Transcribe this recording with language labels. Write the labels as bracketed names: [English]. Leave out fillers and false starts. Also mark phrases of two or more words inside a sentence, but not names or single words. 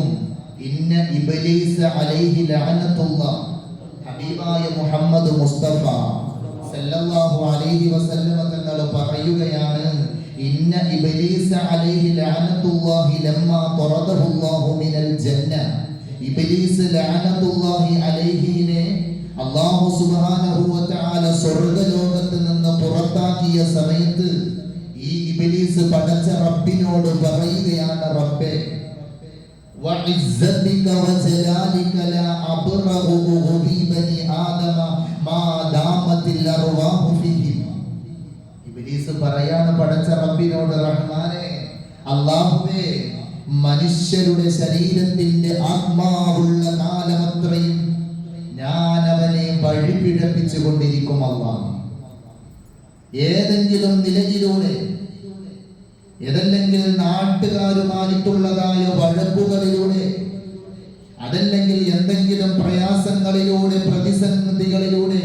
[Arabic] إن إبليس عليه لعنة الله, [Malayalam] ഹബീബായ മുഹമ്മദ് മുസ്തഫ [Arabic] صلى الله عليه وسلم [Malayalam] തങ്ങൾ പറയുകയാണ്, [Arabic] إن إبليس عليه لعنة الله لما طرده الله من الجنة. [Malayalam] ഇബ്ലീസ് [Arabic] لعنة الله عليه [Malayalam] അല്ലാഹു [Arabic] سبحانه وتعالى [Malayalam] സ്വർഗ്ഗലോകത്ത് നിന്ന് പുറത്താക്കിയ സമയത്ത് ഈ ഇബ്ലീസ് പടച്ച റബ്ബിനോട് പറയുകയാണ്, റബ്ബേ [Arabic] وعزتك وجلالك لا أبرأ غضب بني آدم ما دامت الأرواح فيهم. [Malayalam] ഇബ്ലീസ് പറയാണ് പടച്ച റബ്ബിനോട്, റഹ്മാനേ, അല്ലാഹുവേ, മനുഷ്യരുടെ ശരീരത്തിന്റെ ആത്മാവുള്ള കാലമത്രയും ഞാൻ അവനെ വഴിപിഴപ്പിച്ചു കൊണ്ടിരിക്കും. അല്ലാഹ് ഏതെങ്കിലും നിലയിലൂടെ, ഏതല്ലെങ്കിൽ നാട്ടുകാരുമായിട്ടുള്ളതായ വഴക്കുകളിലൂടെ, അതല്ലെങ്കിൽ എന്തെങ്കിലും പ്രയാസങ്ങളിലൂടെ, പ്രതിസന്ധികളിലൂടെ